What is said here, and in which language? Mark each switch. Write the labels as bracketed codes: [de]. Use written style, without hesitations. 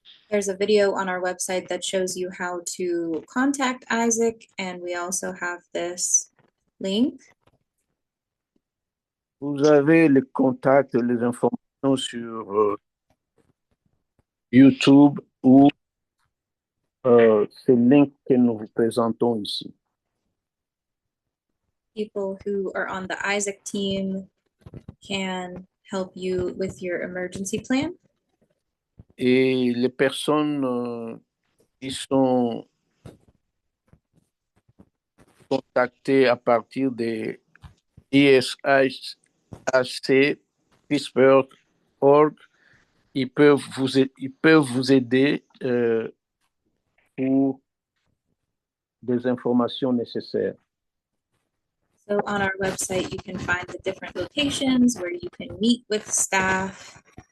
[en] There's a video on our website that shows you how to contact Isaac, and we also have this link. [fr] Vous avez les contacts, les informations sur YouTube ou ces links que nous vous présentons ici. [en] People who are on the Isaac team can help you with your emergency plan. [fr] Et les personnes qui sont contactées à partir des ISHAC, Pittsburgh.org, ils peuvent vous aider pour des informations nécessaires. [en] So on our website, you can find the different locations where you can meet with staff.